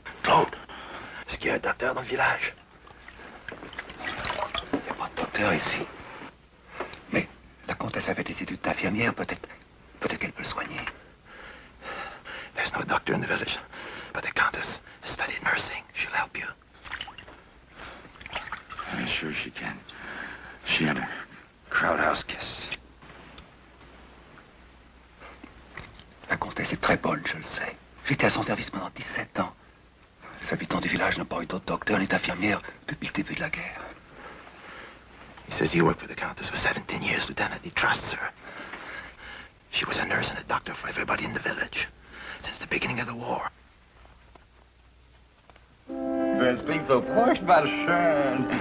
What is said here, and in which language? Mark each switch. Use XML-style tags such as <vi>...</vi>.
<fr>Claude, est-ce qu'il y a un docteur dans le village? Il n'y a pas de docteur ici. Mais la comtesse avait des études d'infirmière, peut-être qu'elle peut le soigner.</fr> <en>There's no doctor in the village, but the Countess has studied nursing. She'll help you. I'm sure she can. She had a crowd-house kiss.</en> <fr>La comtesse est très bonne, je le sais. J'étais à son service pendant 17 ans. Les habitants du village n'ont pas eu d'autre docteur ni d'infirmière depuis le début de la guerre.</fr> <en>He says he worked for the Countess for 17 years, Lieutenant. He trusts her. She was a nurse and a doctor for everybody in the village since the beginning of the war.</en> <de>Das klingt so furchtbar schön.</de>